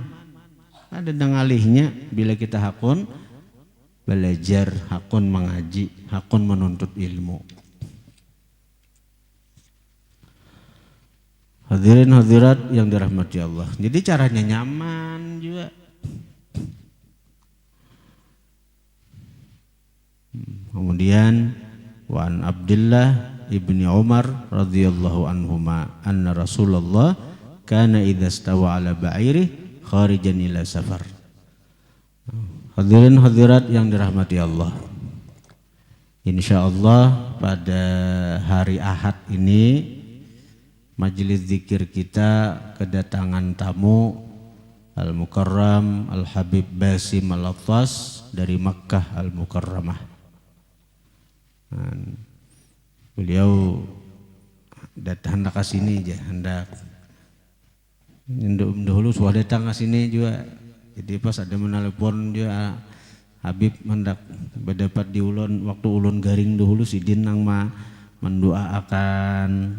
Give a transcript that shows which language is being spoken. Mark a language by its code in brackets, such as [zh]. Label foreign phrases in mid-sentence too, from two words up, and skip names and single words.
[bjn] Ada dengalihnya bila kita hakun belajar, hakun mengaji, hakun menuntut ilmu. Hadirin hadirat yang dirahmati Allah. Jadi caranya nyaman juga. [ar] Kemudian وعن عبد الله بن عمر رضي الله عنهما أن رسول الله كان إذا استوى على بعيره خارجا إلى سفر. [bjn] Hadirin hadirat yang dirahmati Allah. Insyaallah pada hari Ahad ini majelis zikir kita kedatangan tamu Al-Mukarram Al-Habib Basim Al-Attas dari Makkah Al-Mukarramah. Beliau datang ke sini aja, hendak dahulu sudah datang ke sini juga. Jadi pas ada menelepon dia Habib hendak berdapat di ulun, waktu ulun garing dahulu sidin nang mendoakan.